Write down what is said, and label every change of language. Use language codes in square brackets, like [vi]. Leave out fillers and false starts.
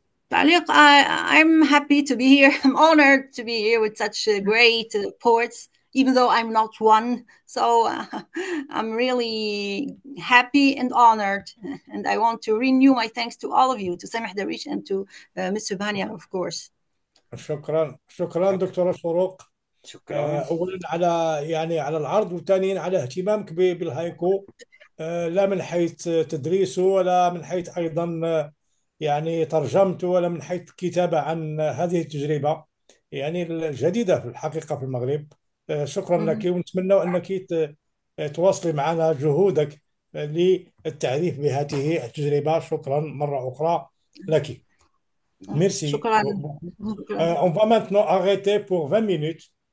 [en] تعليق I'm happy to be here. I'm honored to be here with such great poets, even though I'm not one. So I'm really happy and honored. And I want to renew my thanks to all of you, to Samih Darish and to Mr. Bania, of course. [ar] شكرا دكتورة سروق. أولا على العرض، وثانيا على اهتمامك بالهايكو، لا من حيث تدريسه ولا من حيث أيضا ترجمته ولا من حيث الكتابة عن هذه التجربة الجديدة في الحقيقة في المغرب. شكرا لك، ونتمنى أنك تواصلي معنا جهودك للتعريف بهذه التجربة. شكرا مرة أخرى لك. Merci. شكرا. [fr] On va maintenant arrêter pour 20 minutes.